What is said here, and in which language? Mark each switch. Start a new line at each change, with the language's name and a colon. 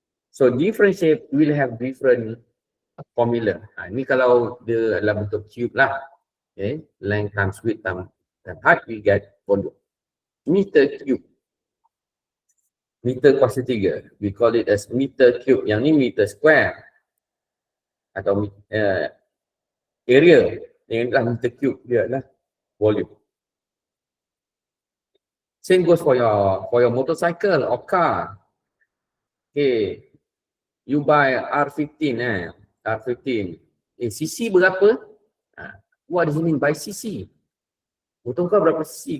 English: So different shape will have different formula.
Malay: Ini kalau dia adalah bentuk cube lah.
English: Okay, length times width times height, we get volume. Meter cube. Meter kuasa 3. We call it as meter cube.
Malay: Yang ni
English: meter square.
Malay: Atau area. Yang ni adalah meter cube. Dia adalah volume.
English: Same goes for your motorcycle or car. Okay. You buy R15 R15.
Malay: CC berapa?
English: What does it mean by CC?
Malay: Motor kau berapa CC?